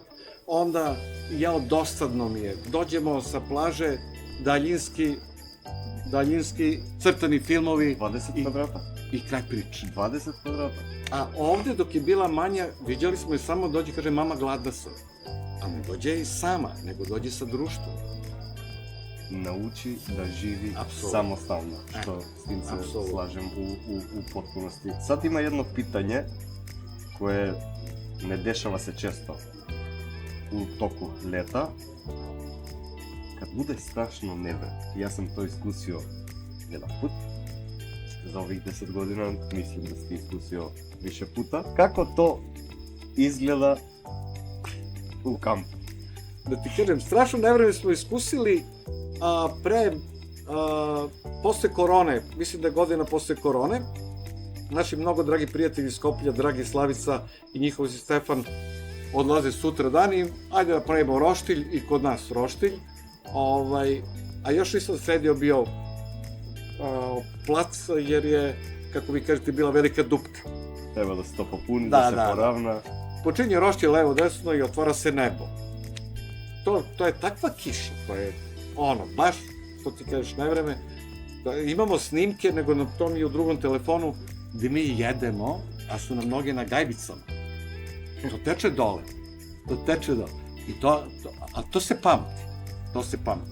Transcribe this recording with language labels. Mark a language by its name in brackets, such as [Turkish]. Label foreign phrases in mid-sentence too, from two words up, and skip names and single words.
[Serbian] Onda, dosadno mi je, dođemo sa plaže, daljinski crtani filmovi 20 kvadrata. i kraj priče. 20 kvadrata. A ovde dok je bila manja, viđali smo je samo dođe, kaže mama gladna sam. A ne dođe i sama, nego dođe sa društvom. Научи да живи Апсолутно. самостално, што с тим се Апсолутно. слажем у потпуности. Сад има едно питање кое не дешава се често у току лета. Кад буде страшно неве, јас сам тоа искусио еден пат, за ових 10 година, мислим да сте искусио више пута. Како то изгледа у камп? Da ti kažem, strašno nevreme smo iskusili posle korone, mislim da je godina posle korone, naši mnogo dragi prijatelji iz Skoplja, dragi Slavica i njihov si Stefan, odlaze sutra dan i ajde da pravimo roštilj i kod nas roštilj. A još nisam sredio bio plac jer je, kako vi kažete, bila velika dupka. Треба да се то попуни, Да, да се да, да. поравна. Počinje roštilj levo desno i otvara se nebo. To je takva kiša, to je baš, što ti kažeš, nevreme. Imamo snimke, nego na tom i u drugom telefonu, gde mi jedemo, a su nam noge na gajbicama. To teče dole. I to se pamti.